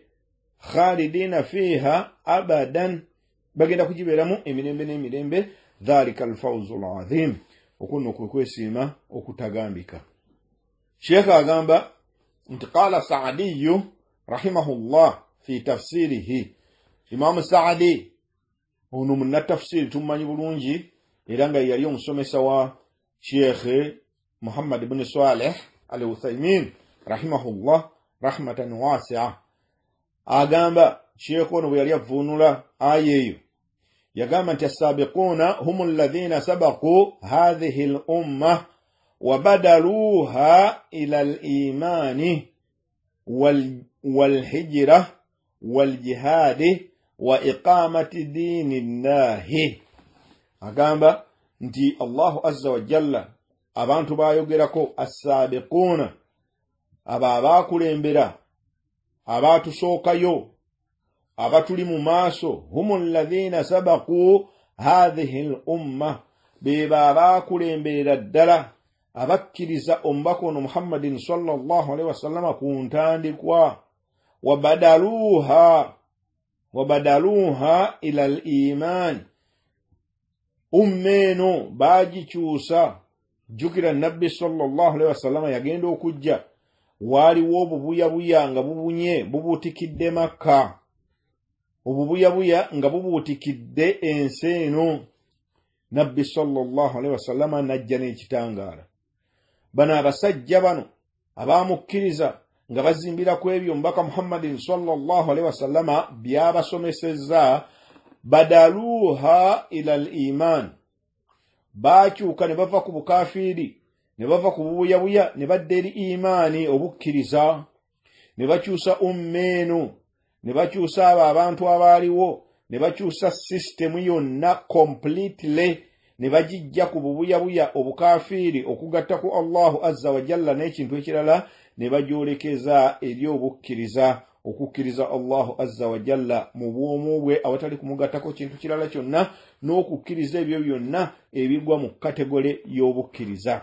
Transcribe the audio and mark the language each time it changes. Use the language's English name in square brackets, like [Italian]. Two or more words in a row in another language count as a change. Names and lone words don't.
[Arabic] خالدين فيها أبدا, [Ganda] bagenda kugibeeramu emirembe n'emirembe. [Arabic] ذلك الفوز العظيم. [Ganda] Okuno kwe kwesiima okutagambika. Sheikh agamba nti [Arabic] قال سعدي رحمه الله في تفسيره. [Ganda] Imam Saadi ono munnatafsiri tumanyi bulungi era nga yali omusomesa wa Sheikh Muhammad ibn Salih al-Uthaymin [Arabic] رحمه الله رحمة واسعة. [Ganda] Agamba Sheikh ono bwe yali avvuunula aya eyo yagamba nti [Arabic] السابقون هم الذين سبقوا هذه الأمة وبدلوها إلى الإيمان والهجرة والجهاد وإقامة دين الله. [Ganda] Agamba nti [Arabic] الله عز وجل [Ganda] abantu bayogerako as-sabiquna, abo abaakulembera, abaatusookayo, abatuli mu maaso. [Arabic] هم الذين سبقوا هذه الأمة, [Ganda] beba abaakulemberera ddala abakkiriza omubaka ono Muhammadin [Arabic] صلى الله عليه وسلم [Ganda] ku ntandikwa. [Arabic] وبدلوها إلى الإيمان, [Ganda] ummeeno baagikyusa. Jjukira nabbi [Arabic] صلى الله عليه وسلم [Ganda] yagenda okujja, waaliwo obubuyabuya nga bubunye bubuutikidde Makka, obubuyabuya nga bubuutikidde ensi eno. Nabbi [Arabic] صلى الله عليه وسلم [Ganda] najja n'ekitangaala. Bano abasajja bano abaamukkiriza nga bazimbira ku ebyo omubaka Muhammadin [Arabic] صلى الله عليه وسلم [Ganda] by'abasomesezza, [Arabic] بدلوها إلى الإيمان, [Ganda] baakyuka ne bava ku bukafiiri, ne bava ku bubuyabuya ne badda eri imaani obukkiriza. Ne bakyusa ummeeno, ne bakyusa abo abantu abaaliwo, ne bakyusa sisitemu yonna completely, ne bagijja ku bubuyabuya obukafiiri okugatta ku [Arabic] الله عز وجل [Ganda] n'ekintu ekirala, ne bagyolekeza eri obukkiriza, okukkiriza [Arabic] الله عز وجل [Ganda] mu bwomu bwe awatali kumugattako kintu kirala kyonna, n'okukkiriza ebyo byonna ebigwa mu kategole y'obukkiriza.